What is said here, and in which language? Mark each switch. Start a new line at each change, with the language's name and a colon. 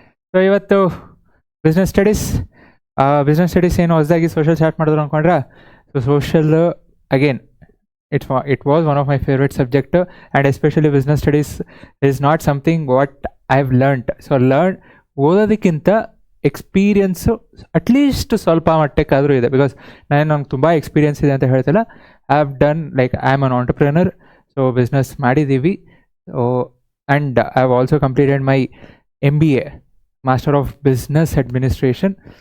Kannada: So ಇವತ್ತು business studies ಏನು ಹೊಸದಾಗಿ ಸೋಷಲ್ ಸ್ಟಾರ್ಟ್ ಮಾಡಿದ್ರು ಅಂದ್ಕೊಂಡ್ರೆ.
English: So social again it was one of my favorite subject, and especially business studies is not something what I've learnt.
Kannada: So ಓದೋದಕ್ಕಿಂತ experience at least ಸ್ವಲ್ಪ ಮಟ್ಟಕ್ಕಾದರೂ ಇದೆ.
English: because
Kannada: ನಂಗೆ ತುಂಬ experience ಇದೆ ಅಂತ ಹೇಳ್ತಿಲ್ಲ.
English: I have done like I am an entrepreneur. So
Kannada: business ಮಾಡಿದ್ದೀವಿ.
English: So and I have also completed my MBA, master of business administration.